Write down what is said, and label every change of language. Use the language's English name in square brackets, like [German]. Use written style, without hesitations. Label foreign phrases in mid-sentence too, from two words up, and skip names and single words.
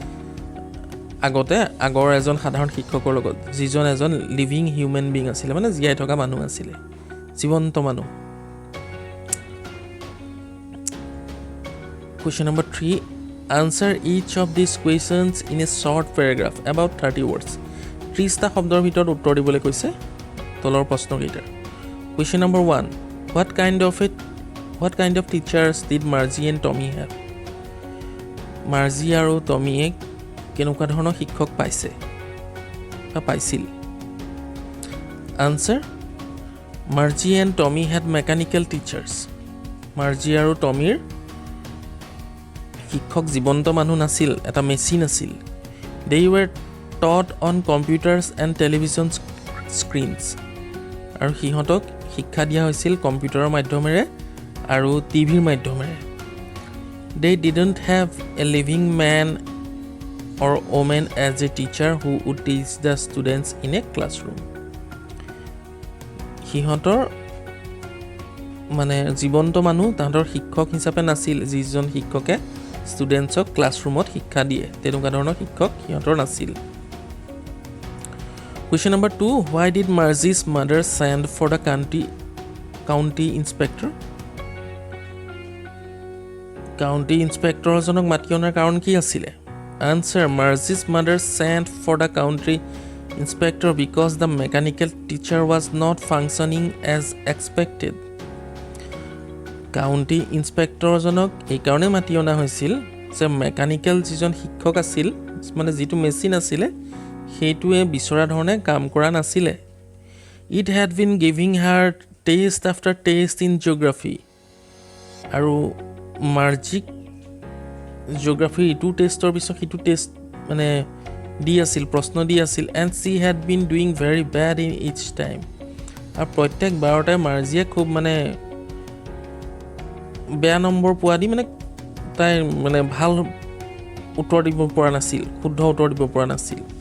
[Assamese] আগৰ এজন সাধাৰণ শিক্ষকৰ লগত যিজন এজন [English] living human being [Assamese] আছিল মানে জীয়াই থকা মানুহ আছিল জীৱন্ত মানুহ [English] Question number 3 Answer each of these questions in a short paragraph about 30 words [Assamese] 30টা শব্দৰ ভিতৰত উত্তৰ দিবলৈ কৈছে তলৰ প্ৰশ্নকেইটা [English] Question number 1 What kind of teachers did Marzi and Tommy have [Assamese] Marzi আৰু টমিয়ে কেনেকুৱা ধৰণৰ শিক্ষক পাইছে বা পাইছিল [English] Answer Marzi and Tommy had mechanical teachers [Assamese] Marzi আৰু টমিৰ শিক্ষক জীৱন্ত মানুহ নাছিল এটা মেচিন আছিল [English] They were taught on computers and television screens [Assamese] আৰু সিহঁতক শিক্ষা দিয়া হৈছিল কম্পিউটাৰৰ মাধ্যমেৰে আৰু টিভিৰ মাধ্যমেৰে [English] They didn't have a living man or woman as a teacher who would teach the students in a classroom [Assamese] সিহঁতৰ মানে জীৱন্ত মানুহ তাহাঁতৰ শিক্ষক হিচাপে নাছিল যিজন শিক্ষকে ষ্টুডেন্টছক ক্লাছৰুমত শিক্ষা দিয়ে তেনেকুৱা ধৰণৰ শিক্ষক সিহঁতৰ নাছিল [English] Question number 2 Why did Marzi's mother send for the county inspector County inspector [Assamese] জনক মাতি অনাৰ কাৰণ কি আছিল [English] Answer Marzi's mother sent for the county inspector because the mechanical teacher was not functioning as expected County inspector [Assamese] জনক এই কাৰণে মাতি অনা হৈছিল যে মেকানিক্যাল যিজন শিক্ষক আছিল মানে যিটো মেচিন আছিল সেইটোৱে বিচৰা ধৰণে কাম কৰা নাছিল [English] It had been giving her test after test in geography [Assamese] আৰু মাৰ্জিক জিঅ'গ্ৰাফি ইটো টেষ্টৰ পিছত ইটো টেষ্ট মানে দি আছিল প্ৰশ্ন দি আছিল [English] and she had been doing very bad in each time [Assamese] আৰু প্ৰত্যেক বাৰতে মাৰ্জিয়ে খুব মানে বেয়া নম্বৰ পোৱা দি মানে তাই মানে ভাল উত্তৰ দিব পৰা নাছিল শুদ্ধ উত্তৰ দিব পৰা নাছিল